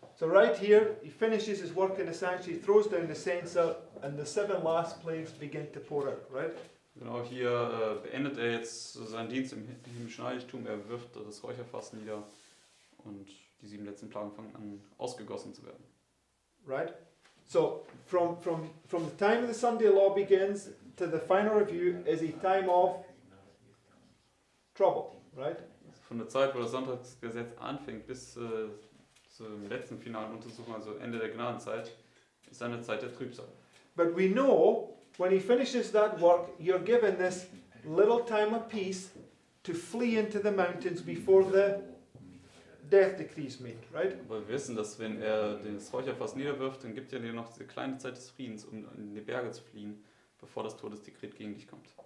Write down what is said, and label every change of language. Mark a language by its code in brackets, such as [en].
[en] So right here, he finishes his work in the sanctuary, throws down the censer, and the 7 last plagues begin to pour out, right? [de] Genau hier beendet er jetzt seinen Dienst im himmlischen Heiligtum. Er wirft das Räucherfass nieder und die 7 letzten Plagen fangen an ausgegossen zu werden. [en] Right? So from the time of the Sunday law begins to the final review is a time of trouble, right? [de] Von der Zeit, wo das Sonntagsgesetz anfängt, bis zur letzten finalen Untersuchung, also Ende der Gnadenzeit, ist eine Zeit der Trübsal. [en] But we know when he finishes that work, you're given this little time of peace to flee into the mountains before the death decree is made, right? [de] Aber wir wissen, dass wenn er das Räucherfass niederwirft, dann gibt er dir noch diese kleine Zeit des Friedens, um in die Berge zu fliehen, bevor das Todesdekret gegen dich kommt.